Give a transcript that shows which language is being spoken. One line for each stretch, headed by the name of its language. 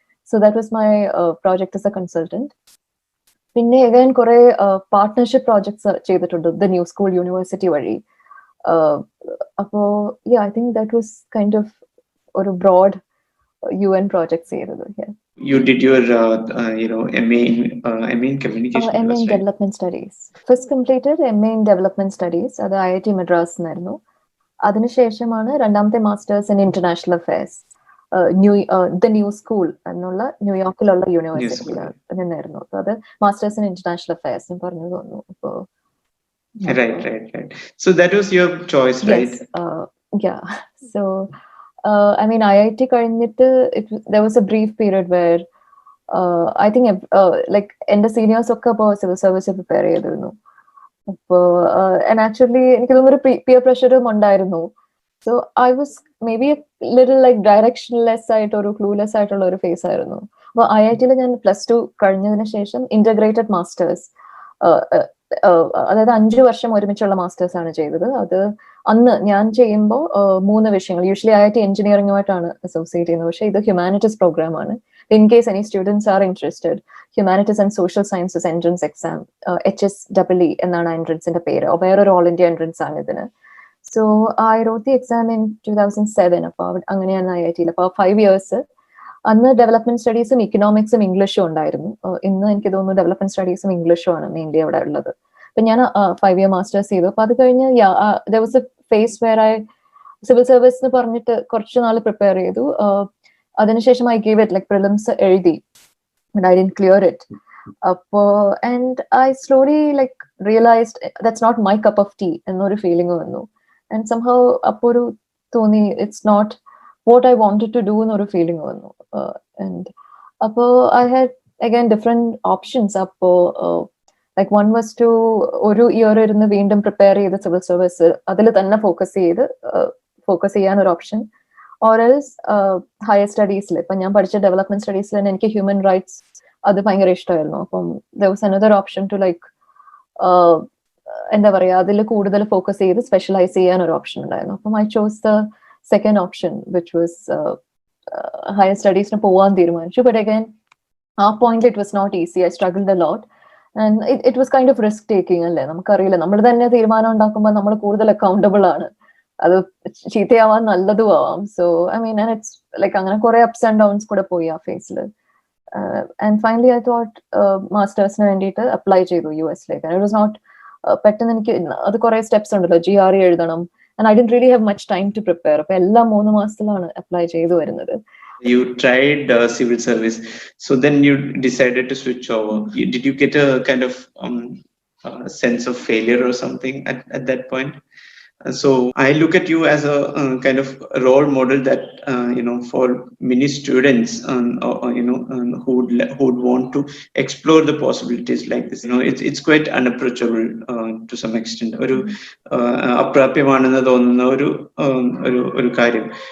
English: So that was my project as a consultant.
Malayalam: പിന്നെ again കുറെ partnership projects ചെയ്തിട്ടുണ്ട് the new school university വഴി. അപ്പോ
English: I think that was kind of
Malayalam: ഒരു broad UN projects ചെയ്തത്.
English: You did your MA in communication. MA in development studies. First completed MA in development studies.
Malayalam: അത് IIT Madras എന്നായിരുന്നു. അതിനുശേഷമാണ് രണ്ടാമത്തെ masters in international affairs the new school എന്നുള്ള ന്യൂയോർക്കിലുള്ള യൂണിവേഴ്സിറ്റിയിൽ നിന്നായിരുന്നു. അപ്പൊ അത് മാസ്റ്റേഴ്സ് ഇൻ ഇന്റർനാഷണൽ അഫയേഴ്സ് പറഞ്ഞു തോന്നുന്നു. അപ്പോ
English: right. So that was your choice, right? Yeah. So I mean IIT കഴിഞ്ഞിട്ട് there was a brief period where I think like
Malayalam: എന്റെ സീനിയേഴ്സ് ഒക്കെ ഇപ്പോൾ സിവിൽ സർവീസ് പ്രിപ്പയർ ചെയ്തിരുന്നു. അപ്പോൾ
English: and actually
Malayalam: എനിക്ക് തോന്നുന്നു ഒരു പിയർ പ്രഷറും ഉണ്ടായിരുന്നു.
English: So I was maybe a little like directionless
Malayalam: ആയിട്ട് ഒരു
English: clueless
Malayalam: ആയിട്ടുള്ള ഒരു ഫേസ് ആയിരുന്നു. അപ്പോൾ IITയിൽ ഞാൻ +2 കഴിഞ്ഞതിന് ശേഷം ഇന്റഗ്രേറ്റഡ് മാസ്റ്റേഴ്സ്, അതായത് 5 വർഷം ഒരുമിച്ചുള്ള മാസ്റ്റേഴ്സ് ആണ് ചെയ്തത്. അത് അന്ന് ഞാൻ ചെയ്യുമ്പോൾ 3 വിഷയങ്ങൾ, യൂഷ്വലി IIT എഞ്ചിനീയറിംഗുമായിട്ടാണ് അസോസിയേറ്റ് ചെയ്യുന്നത്, പക്ഷേ ഇത് ഹ്യൂമാനിറ്റീസ് പ്രോഗ്രാം ആണ്.
English: in case any students are interested,
Malayalam: humanities and social sciences entrance exam, HSEE എന്നാണ് എൻട്രൻസിന്റെ പേര്, വേറൊരു ഓൾ ഇന്ത്യ എൻട്രൻസ് ആണ് ഇതിന്.
English: So I wrote the exam in 2007.
Malayalam: അപ്പൊ അങ്ങനെയാണ് IITയിൽ. അപ്പൊ 5 years അന്ന് ഡെവലപ്മെന്റ് സ്റ്റഡീസും ഇക്കണോമിക്സും ഇംഗ്ലീഷും ഉണ്ടായിരുന്നു. ഇന്ന് എനിക്ക് തോന്നുന്നു ഡെവലപ്മെന്റ് സ്റ്റഡീസും ഇംഗ്ലീഷും ആണ് മെയിൻലി അവിടെ ഉള്ളത്. അപ്പൊ ഞാൻ 5 year മാസ്റ്റേഴ്സ് ചെയ്തു. അപ്പൊ അത് കഴിഞ്ഞ്
English: there was a phase where I
Malayalam: civil service എന്ന് പറഞ്ഞിട്ട് കുറച്ച് നാൾ പ്രിപ്പയർ ചെയ്തു.
English: അതിനുശേഷം I gave it like prelims എഴുതി, but I didn't clear it. And I slowly like realized that's not my cup of tea
Malayalam: എന്നൊരു ഫീലിംഗ് വന്നു.
English: And somehow
Malayalam: അപ്പോ ഒരു തോന്നി
English: it's not what I wanted to do
Malayalam: എന്നൊരു feeling വന്നു.
English: And അപ്പോ I had again different options.
Malayalam: അപ്പോ
English: like one was to
Malayalam: ഒരു ഇയർ ഇരുന്ന് വീണ്ടും പ്രിപ്പയർ ചെയ്ത് സിവിൽ സർവീസ് അതിൽ തന്നെ ഫോക്കസ് ചെയ്യാൻ ഒരു ഓപ്ഷൻ,
English: or else
Malayalam: ഹയർ സ്റ്റഡീസിൽ ഇപ്പൊ ഞാൻ പഠിച്ച ഡെവലപ്മെന്റ് സ്റ്റഡീസിൽ തന്നെ എനിക്ക് ഹ്യൂമൻ റൈറ്റ്സ് അത് ഭയങ്കര ഇഷ്ടമായിരുന്നു. അപ്പം
English: there was another option to like
Malayalam: എന്താ പറയാ അതിൽ കൂടുതൽ ഫോക്കസ് ചെയ്ത് സ്പെഷ്യലൈസ് ചെയ്യാൻ ഒരു ഓപ്ഷൻ ഉണ്ടായിരുന്നു.
English: അപ്പം I chose the second option, which was
Malayalam: higher സ്റ്റഡീസിന് പോവാൻ തീരുമാനിച്ചു.
English: But again
Malayalam: ആ point
English: it was not easy. I struggled a lot and it was kind of risk taking അല്ലേ.
Malayalam: നമുക്കറിയില്ല, നമ്മൾ തന്നെ തീരുമാനം ഉണ്ടാക്കുമ്പോൾ നമ്മൾ കൂടുതൽ അക്കൗണ്ടബിൾ ആണ്, അത് ചീത്തയാവാൻ നല്ലതും ആവാം.
English: so I mean and it's like
Malayalam: അങ്ങനെ കുറെ
English: ups and downs
Malayalam: കൂടെ പോയി ആ ഫേസിൽ.
English: and finally I thought
Malayalam: മാസ്റ്റേഴ്സിന് വേണ്ടിയിട്ട് അപ്ലൈ ചെയ്തു US-ലേക്ക്.
English: it was not
Malayalam: പെട്ടെന്ന് എനിക്ക് അത് കുറെ സ്റ്റെപ്സ് ഉണ്ടല്ലോ, GRE എഴുതണം.
English: And I didn't really have much time to prepare.
Malayalam: അപ്പൊ എല്ലാം 3 മാസത്തിലാണ് അപ്ലൈ ചെയ്തു വരുന്നത്.
English: You tried civil service, so then you decided to switch over. Did you get a kind of sense of failure or something at that point? So I look at you as a kind of role model that for many students who would want to explore the possibilities like this. It's quite unapproachable to some extent.
Malayalam: ഒരു അപ്രാപ്യമാണെന്ന് തോന്നുന്ന ഒരു കാര്യം.